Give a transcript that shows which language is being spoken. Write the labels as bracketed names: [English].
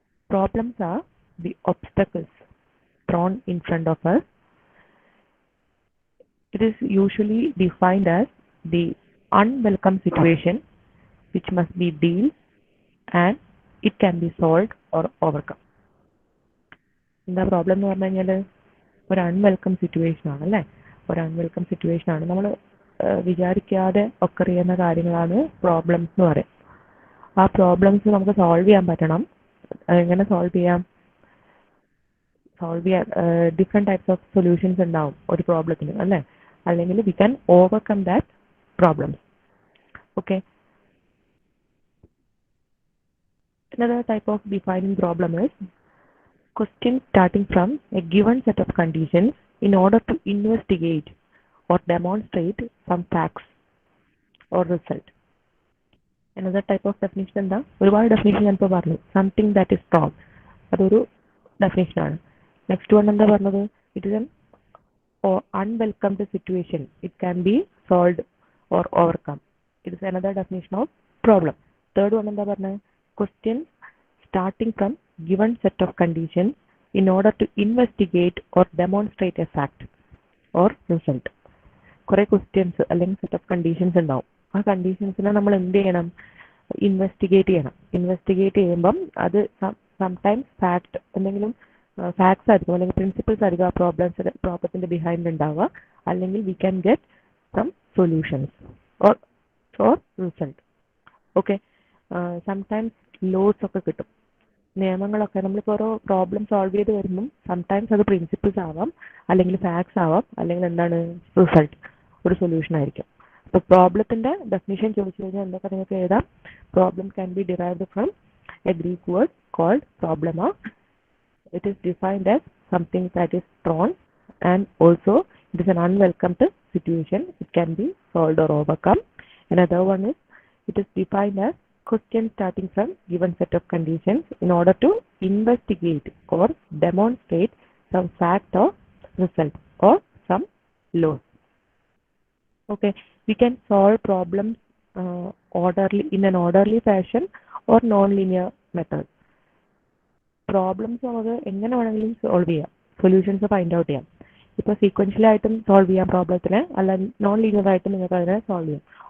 [English] Problems are the obstacles thrown in front of us. It is usually defined as the unwelcome situation which must be dealt and it can be solved or overcome. [Malayalam] എന്താ problem എന്ന് പറഞ്ഞു കഴിഞ്ഞാൽ ഒരു അൺവെൽക്കം situation ആണല്ലേ. ഒരു അൺവെൽക്കം situation ആണ്. നമ്മൾ വിചാരിക്കാതെ occur ചെയ്യുന്ന കാര്യങ്ങളാണ് പ്രോബ്ലംസ് എന്ന് പറയും. ആ പ്രോബ്ലംസ് നമുക്ക് സോൾവ് ചെയ്യാൻ പറ്റണം. എങ്ങനെ സോൾവ് ചെയ്യാം? സോൾവ് ചെയ്യാൻ ഡിഫറെൻറ്റ് ടൈപ്സ് ഓഫ് സൊല്യൂഷൻസ് ഉണ്ടാവും ഒരു പ്രോബ്ലത്തിന് അല്ലേ. [English] അല്ലെങ്കിൽ we can overcome that problems. Okay. Another type of defining problem is questions starting from a given set of conditions in order to investigate or demonstrate some facts or result. Another type of definition എന്താ? [Malayalam] ഒരുപാട് definition ഞാനിപ്പോൾ പറഞ്ഞു. [English] something that is strong, [Malayalam] അതൊരു ഡെഫിനേഷനാണ്. [English] next one [Malayalam] എന്താ പറഞ്ഞത്? [English] It is an unwelcomed situation. It can be solved or overcome. It is another definition of problem. Third one [Malayalam] എന്താ പറഞ്ഞത്? [English] Questions starting from given set of conditions in order to investigate or demonstrate a fact or result. [Malayalam] കുറേ questions അല്ലെങ്കിൽ set of conditions ഉണ്ടാവും. ആ കണ്ടീഷൻസിനെ നമ്മൾ എന്ത് ചെയ്യണം? Investigate ചെയ്യണം. ഇൻവെസ്റ്റിഗേറ്റ് ചെയ്യുമ്പം അത് സംടൈംസ് ഫാക്ട് എന്തെങ്കിലും ഫാക്ട്സ് ആയിരിക്കും അല്ലെങ്കിൽ പ്രിൻസിപ്പിൾസ് ആയിരിക്കും ആ പ്രോബ്ലത്തിന്റെ ബിഹൈൻഡ് ഉണ്ടാവുക. [English] അല്ലെങ്കിൽ we can get some solutions or result. Okay. [Malayalam] Sometimes loss ഒക്കെ കിട്ടും, നിയമങ്ങളൊക്കെ. നമ്മളിപ്പോൾ ഓരോ പ്രോബ്ലം സോൾവ് ചെയ്ത് വരുമ്പം സംടൈംസ് അത് പ്രിൻസിപ്പിൾസ് ആവാം, അല്ലെങ്കിൽ ഫാക്ട്സ് ആവാം, അല്ലെങ്കിൽ എന്താണ് റിസൾട്ട്, ഒരു സൊല്യൂഷൻ ആയിരിക്കും. അപ്പോൾ പ്രോബ്ലത്തിന്റെ ഡെഫിനിഷൻ ചോദിച്ചു കഴിഞ്ഞാൽ എന്തൊക്കെ നിങ്ങൾക്ക് എഴുതാം? [English] Problem can be derived from a Greek word called problema. It is defined as something that is thrown and also it is an unwelcomed situation. It can be solved or overcome. Another one is it is defined as question starting from given set of conditions in order to investigate or demonstrate some fact or result or some law. Okay, we can solve problems orderly in an orderly fashion or non-linear method. [Malayalam] Problems നമുക്ക് എങ്ങനെ വേണമെങ്കിലും solve ചെയ്യാം, solutions find out ചെയ്യാം. ഇപ്പോൾ സീക്വൻഷ്യലായിട്ടും solve ചെയ്യാം പ്രോബ്ലത്തിനെ, അല്ല non linear ആയിട്ടും നിങ്ങൾക്ക് അതിനെ സോൾവ് ചെയ്യാം.